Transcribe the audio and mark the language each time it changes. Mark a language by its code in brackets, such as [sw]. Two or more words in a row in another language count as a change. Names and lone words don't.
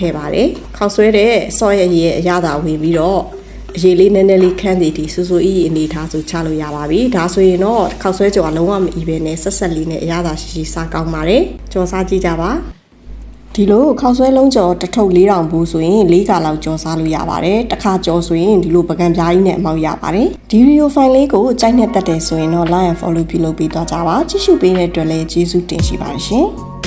[my] ည့်ပါတယ်ခောက်ဆွဲတဲ့စော်ရည်ရဲ့အရသာဝင်ပြီးတော့အရေးလေးနည်းနည်းလေးခန်းစီတီစူစူအီအနေထားဆိုချလို့ရပါပြီဒါဆိုရင်တော့ခောက်ဆွဲကြော်ကလုံးဝမအီပဲနဲ့ဆက်ဆက်လေးနဲ့အရသာရှိရှိစားကောင်းပါတယ်ကြော်စားကြည့်ကြပါဒီလိုခောက်ဆွဲလုံးကြော်တစ်ထုပ်4000ဘူးဆိုရင်4ခါလောက်ကြော်စားလို့ရပါတယ်တစ်ခါကြော်ဆိုရင်ဒီလိုပကံပြားကြီးနဲ့အမောက်ရပါတယ်ဒီဗီဒီယိုဖိုင်လေးကိုကြိုက်နဲ့တက်တယ်ဆိုရင်တော့ [en] like and follow [my] ပြုလုပ်ပေးသွားကြပါကြည့်ရှုပေးတဲ့အတွက်လည်းကျေးဇူးတင်ရှိပါတယ်ရှင်